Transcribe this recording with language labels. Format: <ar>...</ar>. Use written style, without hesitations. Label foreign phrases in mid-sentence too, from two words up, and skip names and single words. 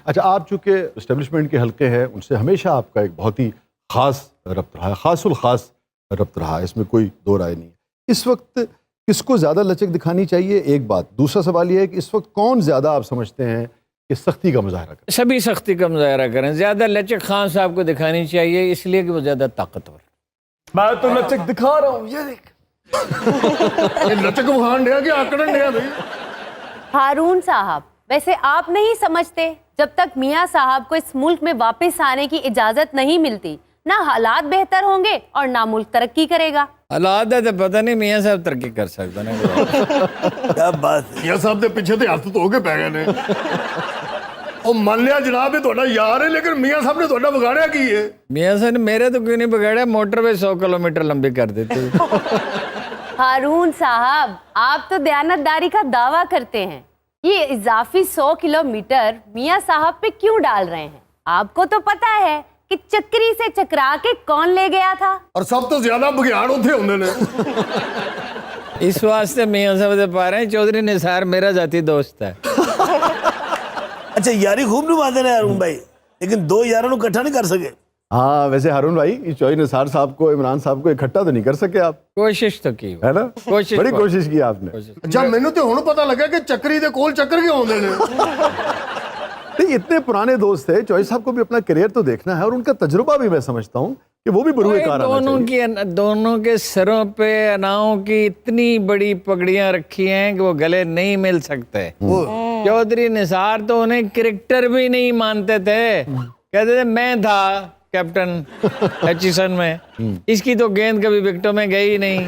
<ur>اچھا, آپ چونکہ اسٹیبلشمنٹ کے حلقے ہیں, ان سے ہمیشہ آپ کا ایک بہت ہی خاص ربط رہا ہے, خاص الخاص ربط رہا ہے, اس میں کوئی دو رائے نہیں. اس وقت کس کو زیادہ لچک دکھانی چاہیے, ایک بات. دوسرا سوال یہ ہے کہ اس وقت کون زیادہ آپ سمجھتے ہیں کہ سختی کا مظاہرہ کرے؟ سبھی سختی کا مظاہرہ کریں. زیادہ لچک خان صاحب کو دکھانی چاہیے, اس لیے کہ وہ زیادہ طاقتور.</ur> <pa>ਮੈਂ ਤਾਂ ਲਚਕ ਦਿਖਾ</pa> <ur>رہا ہوں, یہ دیکھ.</ur> <pa>ਇਹ ਲਚਕ ਵਿਖਾਣ ਡਿਆ کہ ਆਕੜਨ ਡਿਆ ਬਈ.</pa> <ur>ہارون صاحب, ویسے آپ نہیں سمجھتے جب تک میاں صاحب کو اس ملک میں واپس آنے کی اجازت نہیں ملتی, نہ حالات بہتر ہوں گے اور نہ ملک ترقی کرے گا. حالات ہے تو پتہ نہیں میاں صاحب ترقی کر سکتا نا. کیا بات ہے.</ur> <pa>ਮੀਆਂ ਸਾਹਿਬ ਦੇ ਪਿੱਛੇ ਤੇ ਹੱਥ ਧੋ ਕੇ ਪੈ ਗਏ ਨੇ. ਉਹ ਮੰਨ ਲਿਆ ਜਨਾਬ ਇਹ ਤੁਹਾਡਾ ਯਾਰ ਹੈ, ਲੇਕਿਨ ਮੀਆਂ ਸਾਹਿਬ ਨੇ ਤੁਹਾਡਾ ਵਿਗਾੜਿਆ ਕੀ ਹੈ?</pa> <ur>میاں صاحب نے میرے تو کیوں نہیں بگاڑا, موٹر وے 100 کلومیٹر لمبی کر دیتے. ہارون صاحب, آپ تو دیانتداری کا دعویٰ کرتے ہیں, یہ اضافی 100 کلومیٹر میاں صاحب پہ کیوں ڈال رہے ہیں؟ آپ کو تو پتا ہے کہ چکری سے چکرا کے کون لے گیا تھا.</ur> <pa>ਔਰ ਸਭ ਤੋਂ ਜ਼ਿਆਦਾ ਬਘਿਆੜ ਉੱਥੇ ਹੁੰਦੇ ਨੇ.</pa> <ur>اس واسطے میاں صاحب سے پا رہے ہیں, چودھری نثار میرا ذاتی دوست ہے. اچھا یاری خوب نبھاتے ہیں ہارون بھائی, لیکن دو یاروں کو اکٹھا نہیں کر سکے. ہاں ویسے ہارون بھائی, چوہی نثار صاحب کو, عمران صاحب کو اکٹھا تو نہیں کر سکے آپ, کوشش تو کی, ہے نا؟ کوشش بڑی کوشش کی آپ نے.</ur> <pa>ਅੱਛਾ ਮੈਨੂੰ ਤੇ ਹੁਣ ਪਤਾ ਲੱਗਾ ਕਿ ਚੱਕਰੀ ਦੇ ਕੋਲ ਚੱਕਰ ਕਿਉਂ ਆਉਂਦੇ ਨੇ.</pa> <ur>نہیں, اتنے پرانے دوست تھے, چوہی صاحب کو بھی اپنا کریئر تو دیکھنا ہے, اور ان کا تجربہ بھی میں سمجھتا ہوں کہ وہ بھی بروئے کار آنا چاہیے. دونوں کے سروں پہ اناؤں کی اتنی بڑی پگڑیاں رکھی ہیں کہ وہ گلے نہیں مل سکتے. چودھری نثار تو انہیں کرکٹر بھی نہیں مانتے تھے, کہتے تھے میں تھا کیپٹن ہچیسن میں, اس کی تو گیند کبھی وکٹوں میں گئی نہیں.</ur>